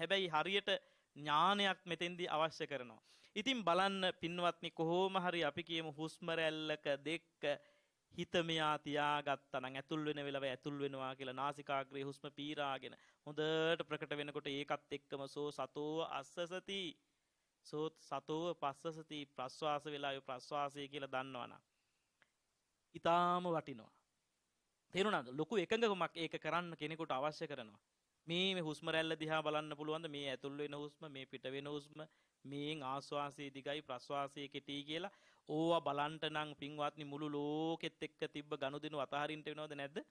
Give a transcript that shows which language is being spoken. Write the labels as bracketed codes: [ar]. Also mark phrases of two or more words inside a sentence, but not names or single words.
[si] හැබැයි හරියට ඥානයක් මෙතෙන්දී අවශ්‍ය කරනවා. ඉතින් බලන්න පින්වත්නි කොහොම හරි අපි කියමු හුස්ම රැල්ලක දෙක හිත මෙයා තියාගත්තා නම් ඇතුල් වෙන වෙලාව ඇතුල් වෙනවා කියලා නාසිකාග්‍රේ හුස්ම පීරාගෙන හොඳට ප්‍රකට වෙනකොට ඒකත් එක්කම [pi] සෝ සතෝ අස්සසති සෝ සතෝ පස්සසති [si] ප්‍රස්වාස වෙලාවේ ප්‍රස්වාසය කියලා දන්නවනම් ඊටාම වටිනවා. තේරුණාද? ලොකු එකඟකමක් ඒක කරන්න කෙනෙකුට අවශ්‍ය කරනවා. මේ හුස්ම රැල්ල දිහා බලන්න පුළුවන්ද? මේ ඇතුල් වෙන හුස්ම, මේ පිට වෙන හුස්ම, මේ ආශ්වාසයේ දිගයි ප්‍රශ්වාසයේ කෙටි කියලා ඕවා බලන්ට නම් පින්වත්නි මුළු ලෝකෙත් එක්ක තිබ්බ ගනුදෙනු අතහරින්න වෙනවද නැද්ද?